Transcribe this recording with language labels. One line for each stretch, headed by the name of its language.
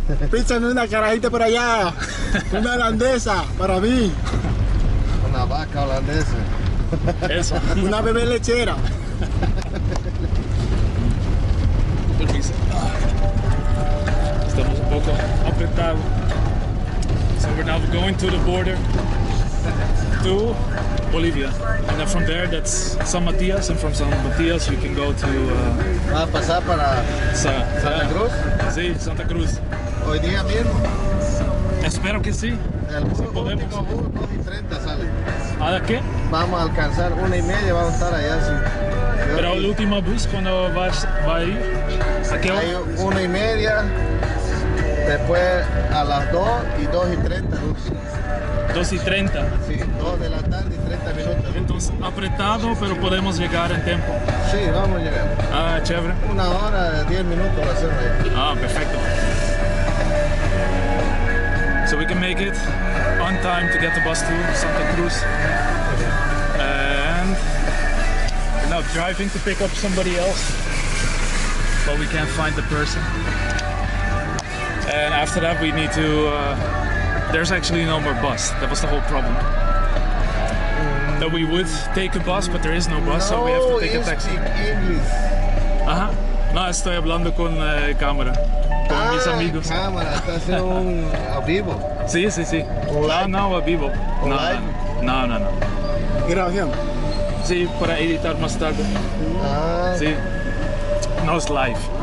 Spanish: Píchame una carajita por allá. Una holandesa para mí. Una vaca holandesa. Eso. Una bebé lechera. Permiso. Estamos un poco apretados.
English: So we're now going to the border to Bolivia. And then from there, that's San Matías. And from San Matías, you can go to
Spanish: Va a pasar para Santa Cruz. Sí, Santa Cruz. Hoy día mismo. Espero que sí. El podemos. último bus, 2:30 sale. ¿A qué? Vamos a alcanzar 1:30, vamos a estar allá. Sí. Pero el último bus, cuando va a ir? ¿A qué hora? Hay 1:30, después a las 2 y 2:30. 2:30. Sí, 2 de la tarde y 30 minutos. Entonces, apretado, pero podemos llegar en tiempo. Sí, vamos a llegar. Ah, chévere. 1 hora, 10 minutos va a ser ahí. Ah, perfecto.
English: So we can make it on time to get the bus to Santa Cruz. And we're now driving to pick up somebody else, but we can't find the person. And after that we need to, there's actually no more bus. That was the whole problem. That we would take a bus, but there is no bus, so we have to take a taxi. Speak English. Ajá.
Spanish: No, estoy hablando con cámara, con mis amigos. Cámara, está haciendo un a vivo. Sí, sí, sí. Un live. No, a vivo. Un No, live. no. Grabación. Sí, para editar más tarde. Ah, Sí. No es live.